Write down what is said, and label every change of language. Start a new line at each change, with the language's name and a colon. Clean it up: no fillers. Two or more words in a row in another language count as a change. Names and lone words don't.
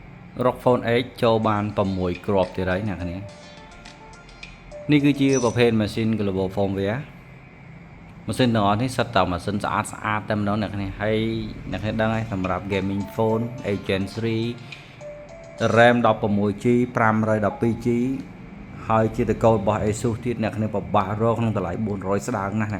Khmer: ROG Phone 8 ចូលបាន6គ្រាប់ទៀតហើយអ្នកគ្នានេះគឺជាប្រភេទ
English: machine global firmware
Khmer: ម៉ាស៊ីនទាំងអស់នេះសិតតែម៉ាស៊ីនស្អាតតែម្ដងអ្នកគ្នាហើយអ្នកគ្នាដឹងហើយ សម្រាប់
English: gaming phone Gen 3 RAM 16GB 512GB
Khmer: ហើយជាតកូដរបស់ ASUS ទៀតអ្នកគ្នាពិបាករកក្នុងតម្លៃ400ស្ដើងណាស់អ្នក